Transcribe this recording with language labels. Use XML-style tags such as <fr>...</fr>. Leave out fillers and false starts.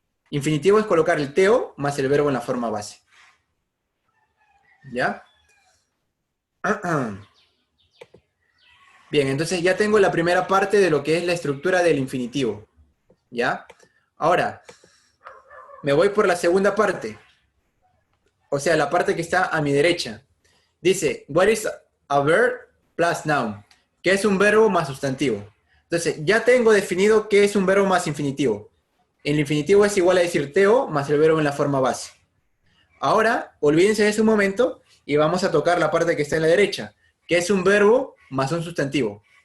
<es>Infinitivo es colocar el teo más el verbo en la forma base. ¿Ya? Bien, entonces ya tengo la primera parte de lo que es la estructura del infinitivo. ¿Ya? Ahora, me voy por la segunda parte. O sea, la parte que está a mi derecha. Dice,</es> <en>what is a verb plus noun?</en> <es>¿Qué es un verbo más sustantivo? Entonces, ya tengo definido qué es un verbo más infinitivo. El infinitivo es igual a decir teo más el verbo en la forma base. Ahora, olvídense de ese momento y vamos a tocar la parte que está en la derecha, que es un verbo más un sustantivo.</es>